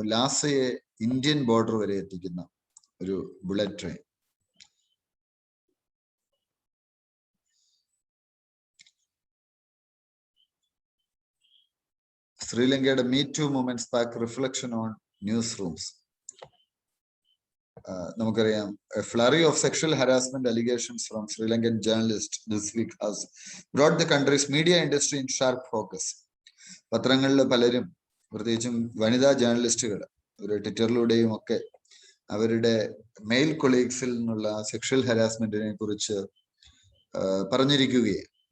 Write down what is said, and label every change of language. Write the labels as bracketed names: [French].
[Malayalam] ലാസയെ Indian border വരെ എത്തിക്കുന്ന ഒരു ബുള്ളറ്റ് ട്രെയിൻ. [English] ശ്രീലങ്കയുടെ me too movement spark reflection on news rooms. [Malayalam] നമുക്കറിയാം, [English] flurry of sexual harassment allegations from Sri Lankan journalists this week has brought the country's media industry in sharp focus. [Malayalam] പത്രങ്ങളിൽ പലരും, പ്രത്യേകിച്ചും വനിതാ ജേർണലിസ്റ്റുകൾ, ഒരു ട്വിറ്ററിലൂടെയും ഒക്കെ അവരുടെ മെയിൽ കൊളീഗ്സിൽ നിന്നുള്ള സെക്ഷൽ ഹരാസ്മെന്റിനെ കുറിച്ച് പറഞ്ഞിരിക്കുകയാണ്.